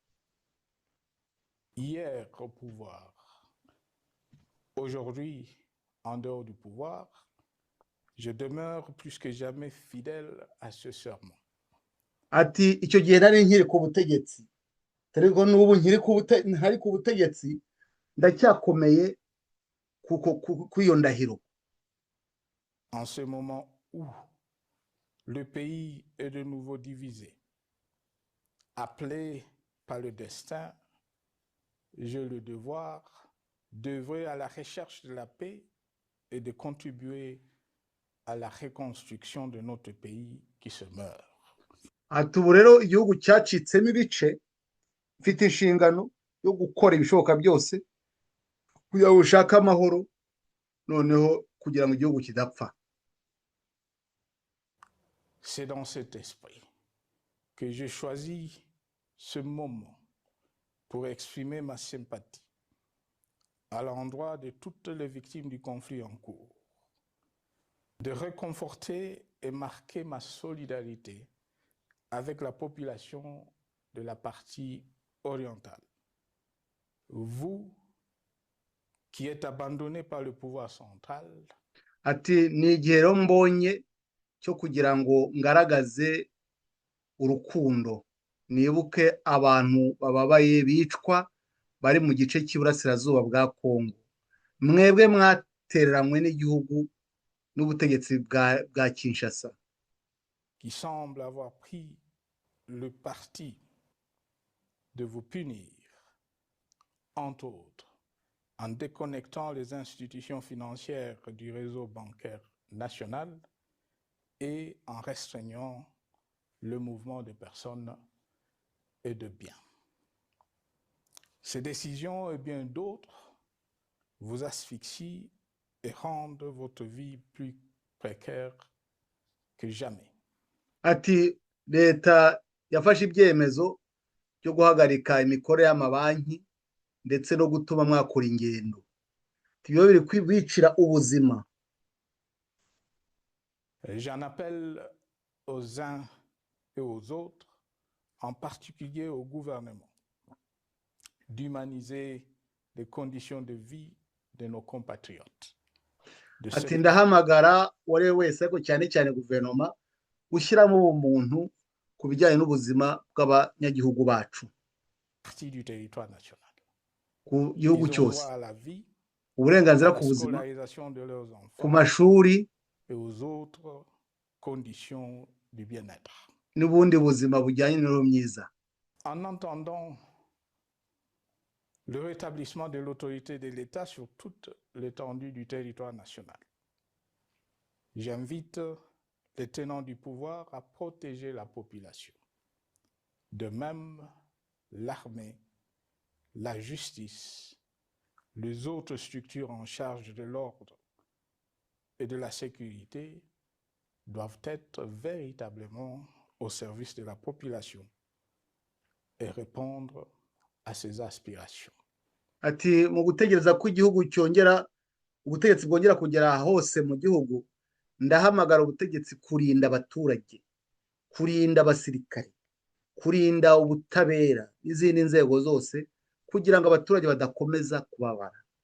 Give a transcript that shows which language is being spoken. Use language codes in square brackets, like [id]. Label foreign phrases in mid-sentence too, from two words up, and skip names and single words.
[fr] Hier au pouvoir, aujourd'hui en dehors du pouvoir, je demeure plus que jamais fidèle à ce serment. [rw] Ati icyo gihe nari nkiri ku butegetsi, ariko n'ubu ntari ku butegetsi ndacyakomeye ku iyo ndahiro. [fr] En ce moment où le pays est de nouveau divisé, appelé par le destin, j'ai le devoir d'œuvrer à la recherche de la paix et de contribuer à la reconstruction de notre pays qui se meurt. [rw] Ati ubu rero igihugu cyacitsemo ibice, mfite inshingano yo gukora ibishoboka byose kugira ngo ushake amahoro, noneho kugira ngo igihugu kidapfa. [fr] C'est dans cet esprit que j'ai choisi ce moment pour exprimer ma sympathie à l'endroit de toutes les victimes du conflit en cours, de réconforter et marquer ma solidarité avec la population de la partie orientale. Vous, qui êtes abandonnés par le pouvoir central, [rw] ati ni igihe rero mbonye cyo kugira ngo ngaragaze urukundo, nibuke abantu bababaye bicwa bari mu gice cy'iburasirazuba bwa Kongo, mwebwe mwatereranywe n'igihugu n'ubutegetsi bwa Kinshasa, [fr] qui semble avoir pris le parti de vous punir, entre autres, en déconnectant les institutions financières du réseau bancaire national et en restreignant le mouvement de personnes et de biens. Ces décisions et bien d'autres vous asphyxient et rendent votre vie plus précaire que jamais. [rw] Ati leta yafashe ibyemezo byo guhagarika imikorere y'amabanki ndetse no gutuma mwakora ingendo, ibyo biri kwibicira ubuzima. [fr] J'en appelle aux uns et aux autres, en particulier au gouvernement, d'humaniser les conditions de vie de nos compatriotes. [rw] Ati ndahamagara uwari we wese, ariko cyane cyane guverinoma, gushyiramo ubumuntu ku bijyanye n'ubuzima bw'abanyagihugu bacu ku gihugu cyose, uburenganzira ku buzima, ku mashuri n'ubundi buzima bujyanye n'imibereho myiza. [fr] En entendant le rétablissement de l'autorité de l'État sur toute l'étendue du territoire national, j'invite les tenants du pouvoir à protéger la population. De même, l'armée, la justice, les autres structures en charge de l'ordre et de la sécurité doivent être véritablement au service de la population et répondre à ses aspirations. [rw] Ati mu gutegereza ko igihugu cyongera ubutegetsi bwongera kugera hose mu gihugu, ndahamagara ubutegetsi kurinda abaturage, kurinda abasirikare, kurinda ubutabera n'izindi nzego zose kugira ngo abaturage badakomeza kubabara.